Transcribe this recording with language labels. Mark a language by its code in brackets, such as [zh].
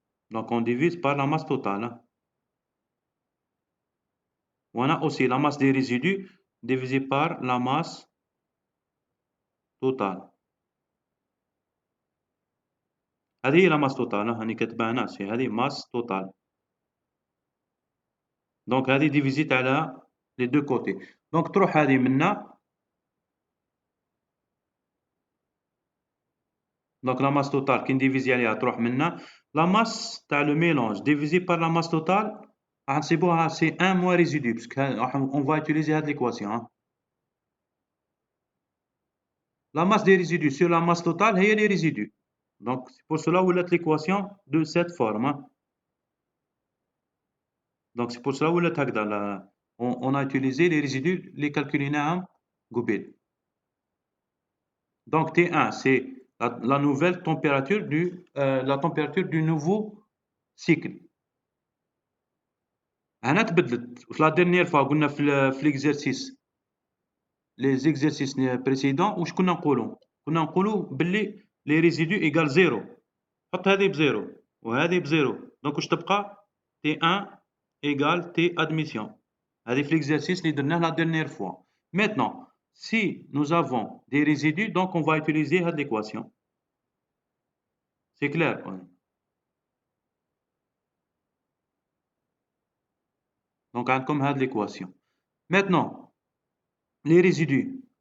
[fr] Donc on divise par la masse totale. On a aussi la masse des résidus divisé par la masse totale. [ar] هذه هي [fr] la masse totale. [ar] هاني كتبها هنا سي هذه [fr] masse totale. Donc [ar] هذه [fr] divisé [ar] على [fr] les deux côtés. [ar] Donc تروح هذه منا. Donc [fr] la masse totale [ar] كي نديفيزي عليها تروح منا. [fr] La masse [ar] تاع [fr] le mélange divisé par la masse totale [ar] غنحسبوها [fr] c'est 1 moins résidu parce qu'on va utiliser [ar] هذه [fr] l'équation. La masse des résidus sur la masse totale [ar] هي [fr] les résidus. Donc c'est pour cela [ar] ولات [fr] l'équation de cette forme. Donc c'est pour cela [ar] ولات هكذا. [fr] On a utilisé les résidus les calculيناهم قبيل. Donc T1 c'est la nouvelle température la température du nouveau cycle. [ar] هنا تبدلت. في [fr] la dernière fois [ar] قلنا في [fr] l'exercice les exercices précédents [ar] واش كنا نقولوا؟ كنا نقولوا باللي [fr] les résidus égale 0. [ar] حط هذه بزيرو وهذه بزيرو، دونك واش تبقى [fr] T1 égale T admission. [ar] هذه [fr] في l'exercice [ar] اللي درناه [fr] la dernière fois. Maintenant, si nous avons des résidus, donc on va utiliser cette équation. C'est clair? Donc [ar] عندكم هذه [fr] l'équation. Maintenant, les résidus.